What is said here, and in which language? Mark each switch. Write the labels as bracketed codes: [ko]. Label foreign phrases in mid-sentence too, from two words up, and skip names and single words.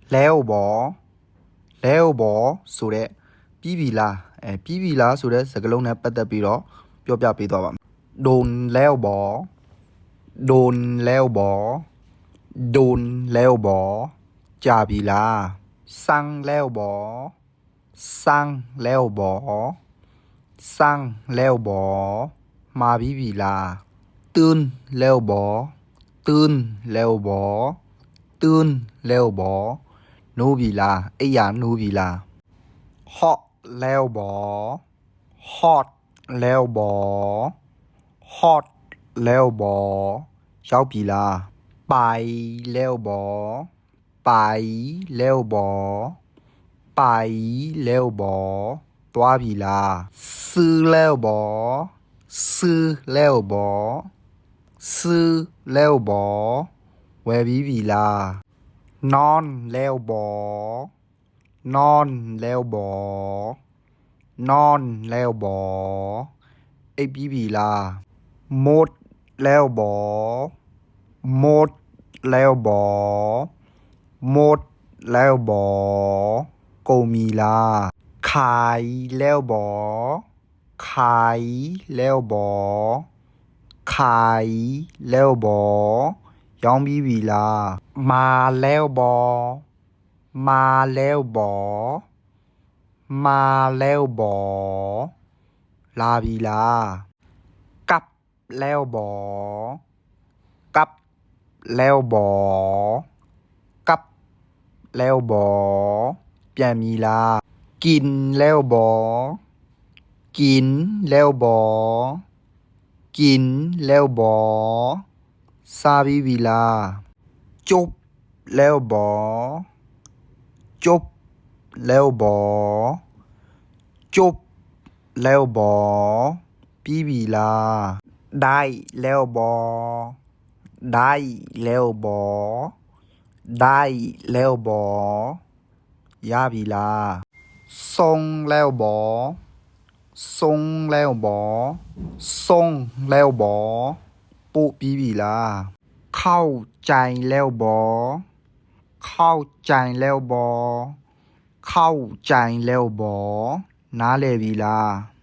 [tts] แล้วบ่ [my] ဆိုတဲ့ပြီးပြီလားပြီးပြီလားဆိုတဲ့စကားလုံးနဲ့ပတ်သက်ပြီးတော့ပြောပြပေးသွားပါမယ် [tts] โดนแล้วบ่โดนแล้วบ่ [my] ကြာပြီလား [tts] สั่งแล้วบ่ [my] มาပြီးပြီလား [tts] ตื่นแล้วบ่ [my] နိုးပြီလားအိယာနိုးပြီလား [tts] ฮอตแล้วบ่ [my] ရောက်ပြီလား [tts] ไปแล้วบ่ [my] သွားပြီလား [tts] ซื้อแล้วบ่ [my] ဝယ်ပြီးပြီလား [tts] นอนแล้วบ่ [my] အိပ်ပြီးပြီလား [tts] หมดแล้วบ่ [my] ကုန်ပြီလား [tts] ขายแล้วบ่ [my] ရောင်းပြီးပြီလား [tts] มาแล้วบ่ [my] လာပြီလား [tts] กลับแล้วบ่ [my] ပြန်ပြီလား [tts] กินแล้วบ่ [my] စားပြီးပြီလား [tts] จบแล้วบ่ [my] ပြီးပြီလား [tts] ได้แล้วบ่ [my] ရပြီလား [tts] ส่งแล้ว [my] บ่ပို့ပြီးပြီလား [tts] เข้าใจแล้วบ่ [my] နားလည်ပြီလား